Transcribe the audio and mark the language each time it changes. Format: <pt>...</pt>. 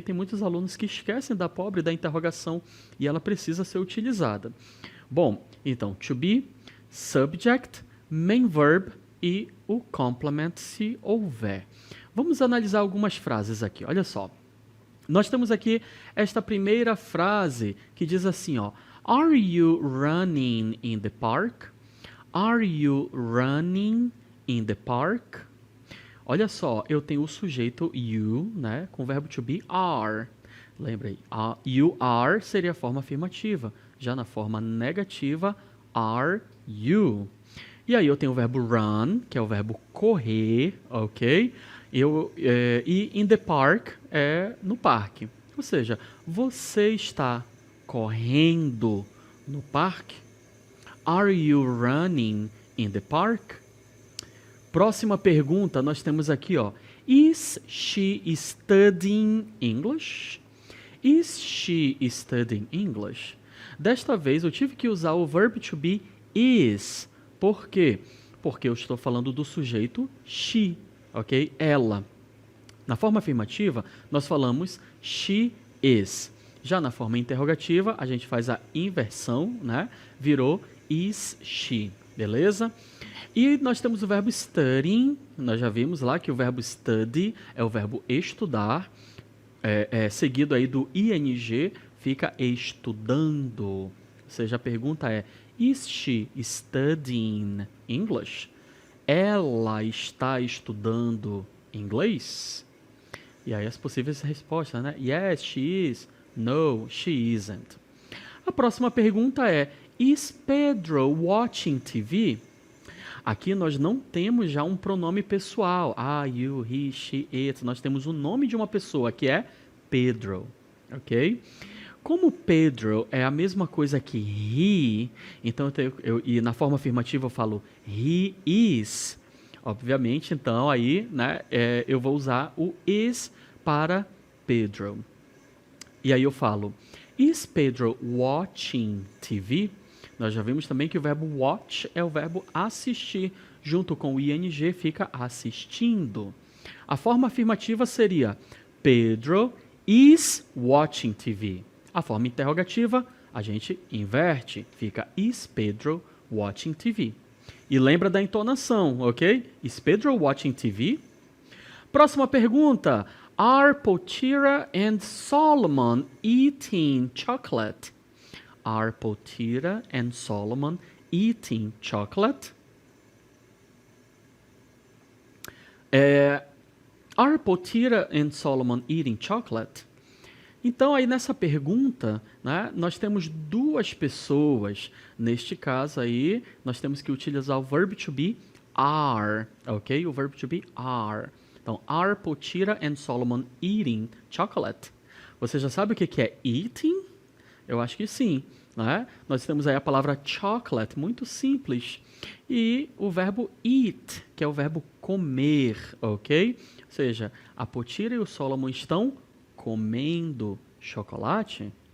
<pt>Tem muitos alunos que esquecem da pobre da interrogação e ela precisa ser utilizada. Bom, então, to be, subject, main verb e o complement, se houver. Vamos analisar algumas frases aqui, olha só. Nós temos aqui esta primeira frase que diz assim, ó.</pt> <en>Are you running in the park? Are you running in the park?</en> <pt>Olha só, eu tenho o sujeito you, né, com o verbo to be are. Lembra aí,</pt> <en>you are</en> <pt>seria a forma afirmativa. Já na forma negativa,</pt> <en>are you.</en> <pt>E aí eu tenho o verbo run, que é o verbo correr, ok? E in the park é no parque. Ou seja, você está correndo no parque?</pt> <en>Are you running in the park?</en> <pt>Próxima pergunta, nós temos aqui, ó.</pt> <en>Is she studying English? Is she studying English?</en> <pt>Desta vez eu tive que usar o verbo to be is. Por quê? Porque eu estou falando do sujeito she, ok? Ela. Na forma afirmativa, nós falamos</pt> <en>she is.</en> <pt>Já na forma interrogativa, a gente faz a inversão, né? Virou</pt> <en>is she,</en> <pt>beleza? E nós temos o verbo studying, nós já vimos lá que o verbo study é o verbo estudar, seguido aí do ing, fica estudando. Ou seja, a pergunta é,</pt> <en>is she studying English?</en> <pt>Ela está estudando inglês? E aí as possíveis respostas, né?</pt> <en>Yes, she is. No, she isn't.</en> <pt>A próxima pergunta é,</pt> <en>is Pedro watching TV?</en> <pt>Aqui nós não temos já um pronome pessoal. You, he, she, it. Nós temos o nome de uma pessoa, que é Pedro. Ok? Como Pedro é a mesma coisa que he, então e na forma afirmativa eu falo</pt> <en>he is.</en> <pt>Obviamente, então, aí, né, eu vou usar o is para Pedro. E aí eu falo,</pt> <en>is Pedro watching TV?</en> <pt>Nós já vimos também que o verbo watch é o verbo assistir. Junto com o ing fica assistindo. A forma afirmativa seria,</pt> <en>Pedro is watching TV.</en> <pt>A forma interrogativa, a gente inverte. Fica,</pt> <en>is Pedro watching TV?</en> <pt>E lembra da entonação, ok?</pt> <en>Is Pedro watching TV?</en> <pt>Próxima pergunta.</pt> <en>Are Potira and Solomon eating chocolate? Are Potira and Solomon eating chocolate? Are Potira and Solomon eating chocolate?</en> <pt>Então, aí nessa pergunta, né, nós temos duas pessoas. Neste caso aí, nós temos que utilizar o verbo to be are, ok? O verbo to be are. Então,</pt> <en>are Potira and Solomon eating chocolate?</en> <pt>Você já sabe o que é eating? Eu acho que sim, né? Nós temos aí a palavra chocolate, muito simples. E o verbo eat, que é o verbo comer, ok? Ou seja, a Potira e o Solomon estão comendo chocolate?</pt>